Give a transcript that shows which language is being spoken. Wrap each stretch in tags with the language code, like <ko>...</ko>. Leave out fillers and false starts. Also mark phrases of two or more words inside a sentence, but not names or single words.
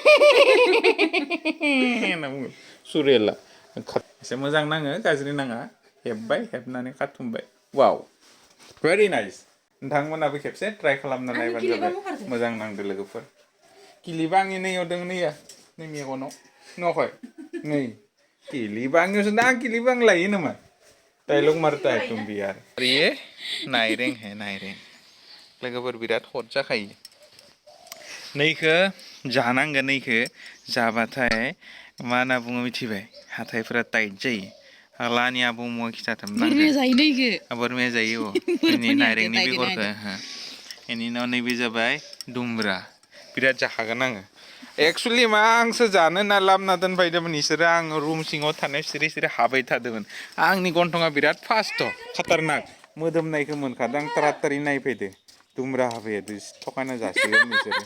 <brx>सुरियला एसे मोजां नाङो गाज्रि नाङा हेब्बाय हेबनानै खाथुमबाय वाव</brx> <en>very nice</en> <brx>नोंथांमोनाबो खेबसे ट्राइ खालामना नायबानो जाबाय मोजां नांदो लोगोफोर किलिबा आंनि नैयाव दं नैया नै मेगनाव नखय नै किलिबांनियावसो दा आं किलिबां लायो नामा</brx> <hi>डायलग मारता है तुम भी यार ये</hi> <brx>नायरें है नायरें लोगोफोर बिराद हट जाखायो नैखो जानांगोन नैखो जाबाथाय मा होनना बुङो मिथिबाय हाथायफोरा टाइट जायो लानि आबौ मुवा खिथाथामनांगोन बोरमाया जायो बेनि नायरेंनि बेगरखौ बेनि उनाव नैबे जाबाय दुम्ब्रा बिराद जाखागोन आङो एक्चुअलि मा आंसो जानो होनना लाबोना दोनफैदोंमोन इसोरो आं रुम सिङाव थानाय सिरि हाबाय थादोंमोन आंनि गन्थङा बिराद फास्ट खाटारनाक मोदोमनायखौ मोनखादों आं तारातारि नायफैदो दुम्ब्रा हाबाय थखाना जासिगोन बिसोरो</brx>